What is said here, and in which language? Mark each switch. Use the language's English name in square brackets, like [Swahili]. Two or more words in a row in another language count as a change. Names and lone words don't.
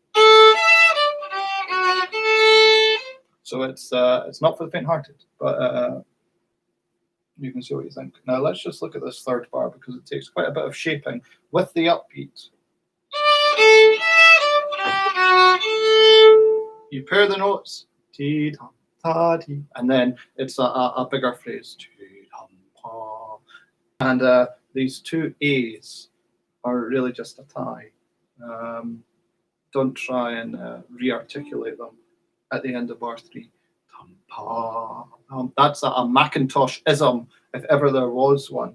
[English] So it's not for the faint-hearted, but you can see what you think. Now let's just look at this third bar because it takes quite a bit of shaping with the upbeat. You pair the notes, ti dum ta ti, and then it's a bigger phrase, ti dum pa, and these two A's are really just a tie. Don't try and re-articulate them at the end of bar 3. That's a Macintosh-ism, if ever there was one.